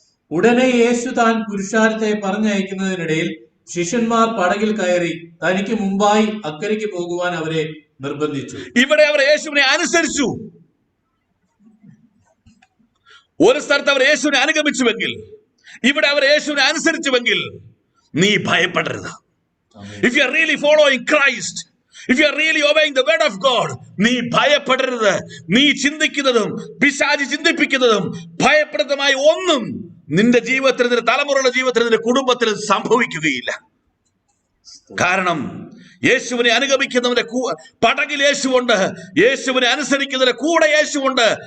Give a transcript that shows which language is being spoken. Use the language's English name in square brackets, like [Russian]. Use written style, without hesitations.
[Malayalam] ഉടനെ യേശു താൻ പുരുഷാരത്തെ പറഞ്ഞയക്കുന്നതിനിടയിൽ ശിഷ്യന്മാർ പടകിൽ കയറി തനിക്ക് മുമ്പായി അക്കരയ്ക്ക് പോകുവാൻ അവരെ നിർബന്ധിച്ചു. ഇവിടെ അവർ യേശുവിനെ അനുസരിച്ചു. ഒരു സ്ഥലത്ത് അവർ യേശുവിനെ അനുഗമിച്ചുവെങ്കിൽ, ഇവിടെ അവർ യേശുവിനെ അനുസരിച്ചുവെങ്കിൽ നീ ഭയപ്പെടരുത്. [English] If you are really following Christ, if you are really obeying the word of God, [Malayalam] നീ ഭയപ്പെടരുത്. നീ ചിന്തിക്കുന്നതും പിശാചി ചിന്തിപ്പിക്കുന്നതും ഭയപ്രദമായ ഒന്നും നിന്റെ ജീവിതത്തിൽ, നിന്റെ തലമുറയുടെ ജീവിതത്തിൽ, നിന്റെ കുടുംബത്തിൽ സംഭവിക്കുകയില്ല. കാരണം യേശുവിനെ അനുഗമിക്കുന്നവന്റെ പടകിൽ യേശുവുണ്ട്, യേശുവിനെ അനുസരിക്കുന്നതിന്റെ കൂടെ യേശുവുണ്ട്.